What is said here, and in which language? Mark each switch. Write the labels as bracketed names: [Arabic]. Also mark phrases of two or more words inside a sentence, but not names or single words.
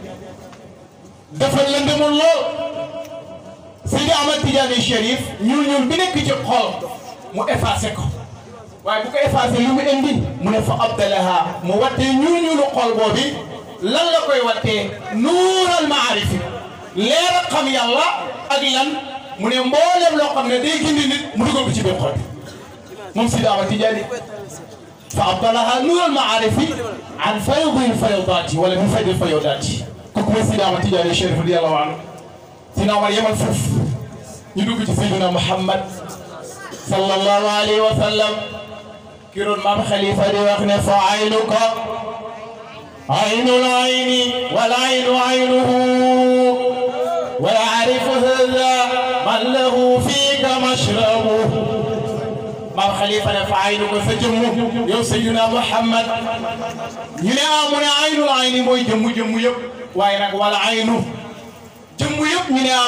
[Wolof] dafa lëndëmoon lool Seydi Ahmad Tidiane Chérif ñuul bi nekk ci xol mu effacé ko waaye bu ko effacé lu mu indi mu ne fa abdalaha mu wattee ñuulu xol boobi lan la koy wattee [Arabic] نور المعارف [Wolof] leer a xam yàlla ak lan mu ne mboolem loo xam ne day gindi nit mu dugal ko ci biir xol moom Seydi Ahmad Tidiane fa [Arabic] أبدله نور المعارف عن فيض الفيضات ولا من فيض الفيضات [Wolof] kooku mooy Seydi Ahmad Tidiane Chérif [Arabic] رضي الله عنه [Wolof] Sina Omar yemal foofu ñu dugg ci Seydina Muhammad [Arabic] صلى الله عليه وسلم [Wolof] kiroon maam Khalifa di wax ne [Arabic] فعينك عين العين والعين عينه ويعرف هذا من له فيك مشربه [Wolof] maam Khalifa ne [Arabic] فعينك [Wolof] sa jëmmu yow Seydina Muhammad ñu ne mu ne [Arabic] عين العين [Wolof] mooy jëmmu yëpp waaye nag [Arabic] والعين [Wolof] jëmmu yëpp ñu ne